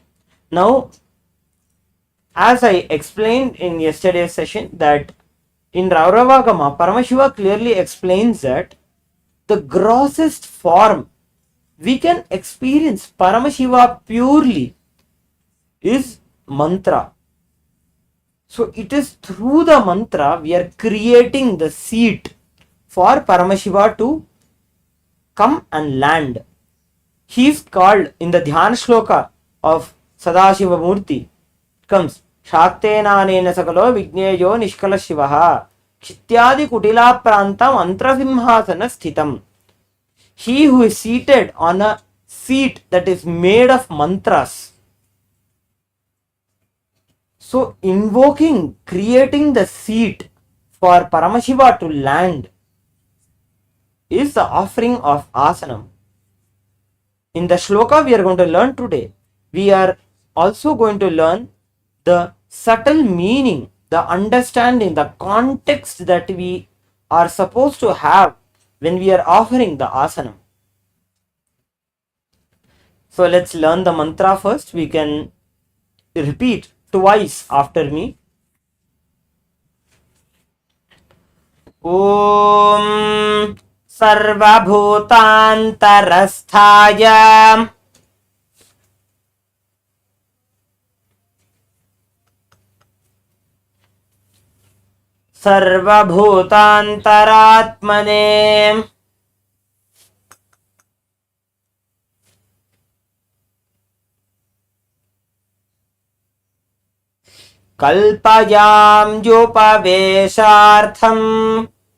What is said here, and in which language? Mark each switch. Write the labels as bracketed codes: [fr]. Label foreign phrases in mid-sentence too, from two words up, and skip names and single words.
[en] Now, as I explained in yesterday's session, that in Rauravagama, Paramashiva clearly explains that the grossest form we can experience Paramashiva purely is mantra. So it is through the mantra we are creating the seat for Paramashiva to come and land. He is called in the [sa] Dhyana Shloka [en] of Sadashiva Murti. It comes [sa] Shaktenanena Sakalo Vigneyo Nishkala Shivaha Chityadi Kutila Prantam Antrasimhasana Sthitam. [en] He who is seated on a seat that is made of mantras. So invoking, creating the seat for Paramashiva to land is the offering of asanam. In the shloka we are going to learn today, we are also going to learn the subtle meaning, the understanding, the context that we are supposed to have when we are offering the asanam. So let's learn the mantra first. We can repeat twice after me. [sa] Om Sarvabhutantarasthaya Sarvabhutantaratmane Kalpayam Yupaveshartham